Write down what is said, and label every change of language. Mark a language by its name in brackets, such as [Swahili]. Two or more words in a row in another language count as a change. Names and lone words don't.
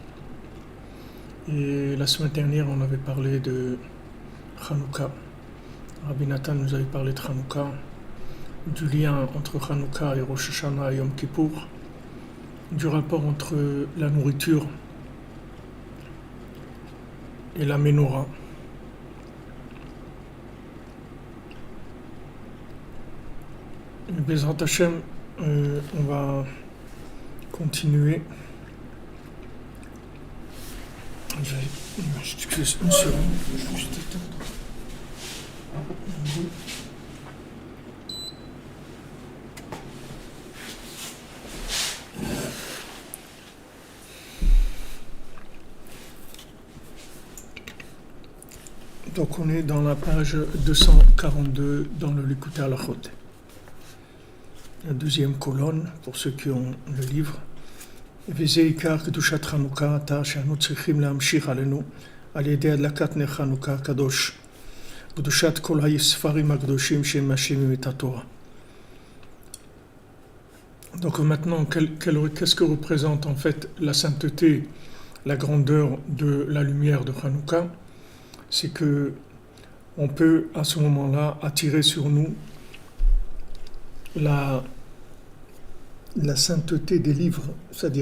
[French] Et la semaine dernière, on avait parlé de Hanouka. Rabbi Nathan nous avait parlé de Hanouka, du lien entre Hanouka et Rosh Hashanah et Yom Kippour, du rapport entre la nourriture et la menorah. [Hebrew] בעזרת השם, [French] on va continuer. Excuse une seconde, je vais juste éteindre. Donc on est dans la page 242 dans le Likutei Halachot. La deuxième colonne, pour ceux qui ont le livre. [Hebrew] וזה עיקר קדושת חנוכה, עתה שאנו צריכים להמשיך עלינו על ידי הדלקת נר חנוכה הקדוש, קדושת כל הספרים הקדושים שמשאירים את התורה. [French] Donc maintenant, qu'est-ce que représente en fait la sainteté, la grandeur de la lumière de Hanouka? C'est que on peut à ce moment-là attirer sur nous la sainteté des livres, c'est-à-dire